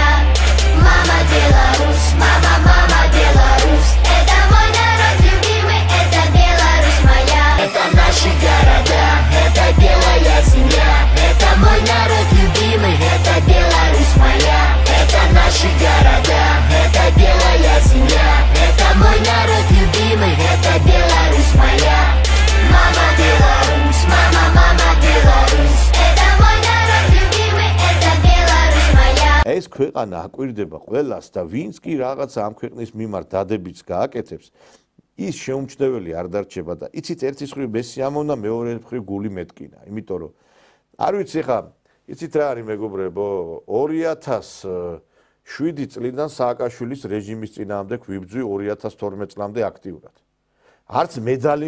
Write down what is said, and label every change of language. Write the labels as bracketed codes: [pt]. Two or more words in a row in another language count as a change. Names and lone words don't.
[ru] мама Беларусь мама мама Беларусь это мой народ любимый это Беларусь моя это наши города это белая земля это мой народ любимый это Беларусь моя это наши города это белая земля это мой народ любимый это Беларусь моя мама Беларусь мама мама Беларусь это мой народ любимый это Беларусь моя [ka] ეს ქვეყანა აკვირდება ყველას და ვინც კი რაღაცა ამ ქვეყნის მიმართ დადებიც გააკეთებს ის შეუმჩნეველი არ დარჩება და იცით ერთი მხრივ მესიამოვნა მეორე მხრივ გული მეტკინა იმიტომ რომ არ ვიცი ხა იცით რა არის მეგობრებო 2007 წლიდან სააკაშვილის რეჟიმის წინააღმდეგ ვიბრძვი 2012 წლამდე აქტიურად არც მედალი